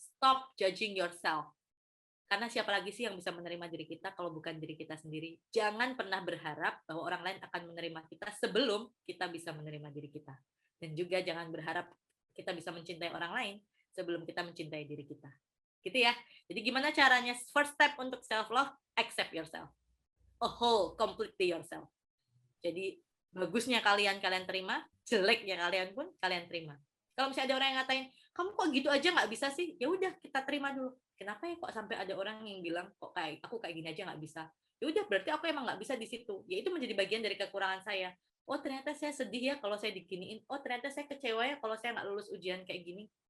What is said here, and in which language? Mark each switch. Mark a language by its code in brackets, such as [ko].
[en] Stop judging yourself. [id] Karena siapa lagi sih yang bisa menerima diri kita kalau bukan diri kita sendiri? Jangan pernah berharap bahwa orang lain akan menerima kita sebelum kita bisa menerima diri kita. Dan juga jangan berharap kita bisa mencintai orang lain sebelum kita mencintai diri kita. Gitu ya. Jadi gimana caranya? [en] First step [id] untuk self love, [en] accept yourself. A whole, completely yourself. [id] Jadi bagusnya kalian terima, jeleknya kalian pun kalian terima. Kalau misalnya ada orang yang ngatain, kamu kok gitu aja nggak bisa sih? Ya udah kita terima dulu. Kenapa ya kok sampai ada orang yang bilang kok kayak aku kayak gini aja nggak bisa? Ya udah berarti aku emang nggak bisa di situ. Ya itu menjadi bagian dari kekurangan saya. Oh ternyata saya sedih ya kalau saya diginiin. Oh ternyata saya kecewa ya kalau saya nggak lulus ujian kayak gini.